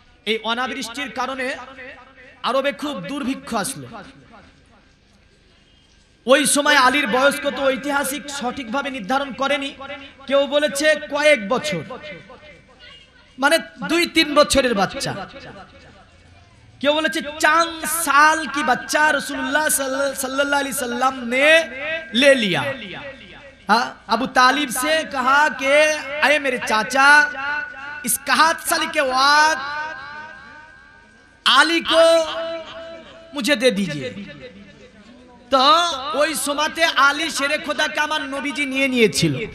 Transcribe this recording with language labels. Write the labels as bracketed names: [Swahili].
[Bangla] এই অনাবৃষ্টির কারণে আরবে খুব দুর্ভিক্ষ আসলো। ওই সময় আলীর বয়স কত ঐতিহাসিক সঠিকভাবে নির্ধারণ করেনি। কেউ বলেছে কয়েক বছর, মানে 2-3 বছরের বাচ্চা। কেউ বলেছে [Hindi] 4 साल की बच्चा रसूलुल्लाह सल्लल्लाहु अलैहि वसल्लम ने ले लिया। अबू तालिब से कहा कि अरे मेरे चाचा, इस 61 साल के वक्त आली को मुझे दे दीजिए। [Bangla] तो ওই সময়তে আলী শেরে খোদাকে আমার নবীজি নিয়ে নিয়েছিল।